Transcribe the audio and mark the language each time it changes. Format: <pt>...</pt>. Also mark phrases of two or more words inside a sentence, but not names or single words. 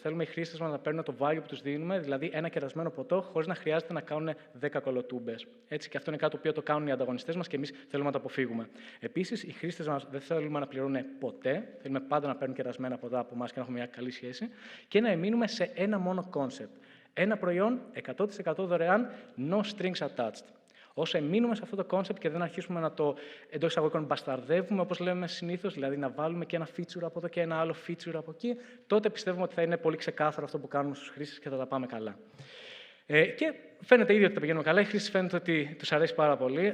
<el>Θέλουμε οι χρήστες μας να παίρνουν το value που τους δίνουμε, δηλαδή ένα κερασμένο ποτό, χωρίς να χρειάζεται να κάνουν 10 κολοτούμπες. Έτσι, και αυτό είναι κάτι το οποίο το κάνουν οι ανταγωνιστές μας και εμείς θέλουμε να το αποφύγουμε. Επίσης, οι χρήστες μας δεν θέλουμε να πληρώνουν ποτέ. Θέλουμε πάντα να παίρνουν κερασμένα ποτά από εμάς και να έχουμε μια καλή σχέση. Και να εμείνουμε σε ένα μόνο concept. Ένα προϊόν 100% δωρεάν,</el> <en>no strings attached.</en> <el>Όσο εμείνουμε σε αυτό το concept και δεν αρχίσουμε να το εντός εισαγωγικών μπασταρδεύουμε, όπως λέμε συνήθως, δηλαδή να βάλουμε και ένα feature από εδώ και ένα άλλο feature από εκεί, τότε πιστεύουμε ότι θα είναι πολύ ξεκάθαρο αυτό που κάνουμε στους χρήστες και θα τα πάμε καλά. Και φαίνεται ήδη ότι τα πηγαίνουμε καλά. Οι χρήστες φαίνεται ότι τους αρέσει πάρα πολύ.</el>